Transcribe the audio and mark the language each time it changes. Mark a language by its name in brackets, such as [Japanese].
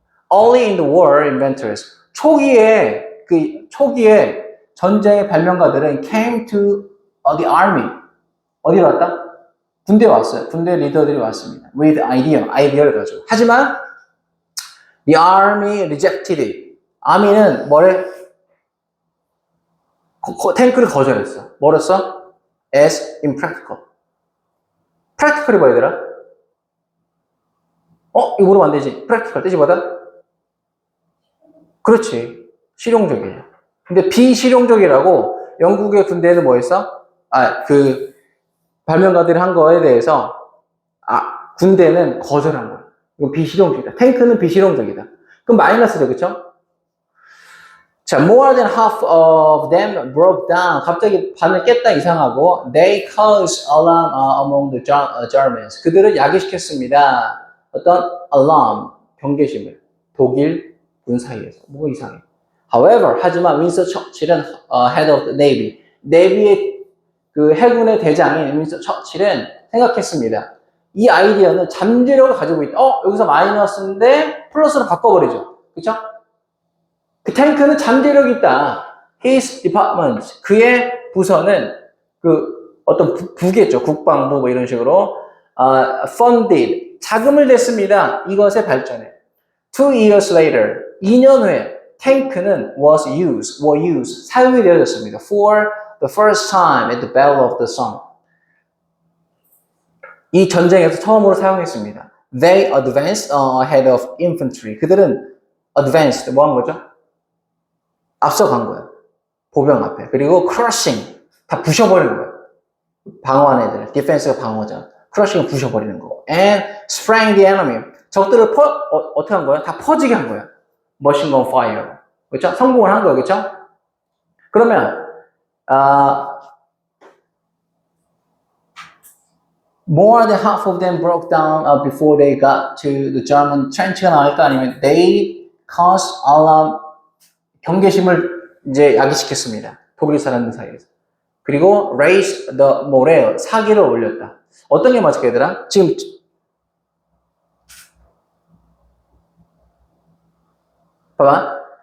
[English] Only in the war, inventors. [Korean] 초기에 전쟁의 발명가들은 [English] came to the army. [Korean] 어디로 왔다? 군대 왔어요. 군대 리더들이 왔습니다. [English] with [Korean] 아이디어를 가지고. 하지만 [English] the army rejected it. [Korean] 아미는 뭐래? 탱크를 거절했어. 뭐랬어? [English] as impractical. [Korean] practical이 뭐야 얘들아? 이거 물으면 안 되지. practical 뜻이보다? 그렇지. 실용적이에요. 근데 비실용적이라고 영국의 군대에는 뭐 했어? 발명가들이 한 거에 대해서 군대는 거절한 거야. 이거 비실용적이다. 탱크는 비실용적이다. 그럼 마이너스죠, 그쵸? [English] 자, more than half of them broke down. [Korean] 갑자기 반을 깼다 이상하고 [English] they caused alarm among the Germans. [Korean] 그들을 야기시켰습니다. 어떤 alarm, 경계심을 독일 군 사이에서. 뭐가 이상해. [English] However, [Korean] 하지만 [English] 윈스턴 처칠은 head of the navy. [Korean] 내비의 그 해군의 대장인 윈스턴 처칠은 생각했습니다. 이 아이디어는 잠재력을 가지고 있다. 여기서 마이너스인데 플러스로 바꿔버리죠. 그쵸? 그 탱크는 잠재력이 있다. [English] His department, [Korean] 그의 부서는 그 어떤 부겠죠. 국방부 뭐 이런 식으로 [English] funded, [Korean] 자금을 냈습니다. 이것의 발전에. [English] 2 years later, [Korean] 2년 후에 탱크는 [English] were used, [Korean] 사용이 되어졌습니다. [English] For the first time at the Battle of the Somme. [Korean] 이 전쟁에서 처음으로 사용했습니다. [English] They advanced ahead of infantry. [Korean] 그들은 advanced, 뭐 한 거죠? 앞서간 거예요. 보병 앞에. 그리고 crushing, 다 부셔버리는 거예요. 방어한 애들, 디펜스가 방어자. crushing을 부셔버리는 거. [English] And sprang the enemy. [Korean] 적들을 어떻게 한 거예요? 다 퍼지게 한 거예요. [English] machine gun fire. [Korean] 그렇죠? 성공을 한 거예요. 그렇죠? 그러면 [English] more than half of them broke down before they got to the German trench가 나올까? [Korean] 아니면 [English] they caused alarm, [Korean] 경계심을 이제 야기시켰습니다. 독일 사람들 사이에서. 그리고 [English] raised the morale, [Korean] 사기를 올렸다. 어떤 게 맞을까 얘들아? 지금 봐봐.